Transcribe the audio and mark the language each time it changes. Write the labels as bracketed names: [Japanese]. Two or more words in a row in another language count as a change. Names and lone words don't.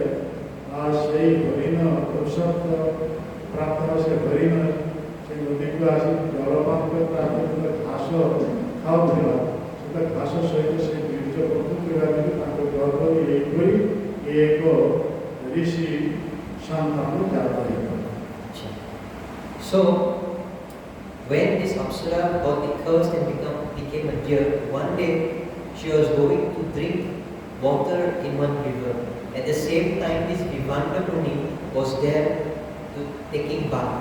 [Odia] ଆଉ ସେହି ହରିଣ ଅଭିଶପ୍ତ ପ୍ରାପ୍ତ ସେ ହରିଣ ସେ ନଦୀକୁ ଆସି ଜଳପାନ କରି ତାପରେ ଘାସ ଖାଉଥିଲା. ସେଟା ଘାସ ସହିତ ସେ ବୀର୍ଯ୍ୟ ପ୍ରସ୍ତୁତ କରିବା ପାଇଁ ତାଙ୍କ ଗର୍ଭରେ ଏହିପରି ଏକ ଋଷି ସନ୍ତାନ ଜାତ ହେଇଥିଲା. [English] So when this Apsara got the curse and became a deer, one day she was going to drink water in one river. At the same time, this Vivanda Muni was there to taking bath.